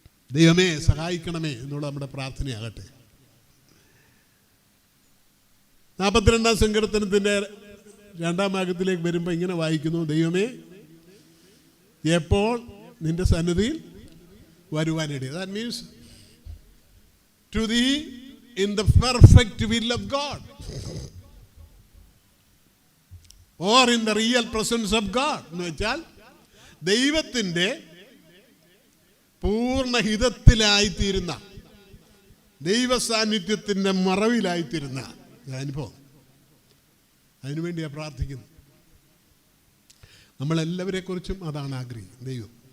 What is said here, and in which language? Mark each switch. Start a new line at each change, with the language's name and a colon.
Malayalam: ദൈവമേ സഹായിക്കണമേ എന്നുള്ള നമ്മുടെ പ്രാർത്ഥനയാകട്ടെ. 42-ാം സങ്കീർത്തനത്തിൻ്റെ 2-ാം ഭാഗത്തിലേക്ക് വരുമ്പോൾ ഇങ്ങനെ വായിക്കുന്നു: ദൈവമേ എപ്പോൾ നിന്റെ സന്നിധിയിൽ വരുവാനിട.
English: That means to thee in the perfect will of God or in the real presence of God.
Malayalam: എന്ന് വെച്ചാൽ ദൈവത്തിൻ്റെ പൂർണ്ണ ഹിതത്തിലായിത്തീരുന്ന, ദൈവ സാന്നിധ്യത്തിൻ്റെ മറവിലായിത്തീരുന്ന അനുഭവം. അതിനുവേണ്ടിയാണ് പ്രാർത്ഥിക്കുന്നത്. നമ്മളെല്ലാവരെക്കുറിച്ചും അതാണ് ആഗ്രഹിക്കുന്നത് ദൈവം.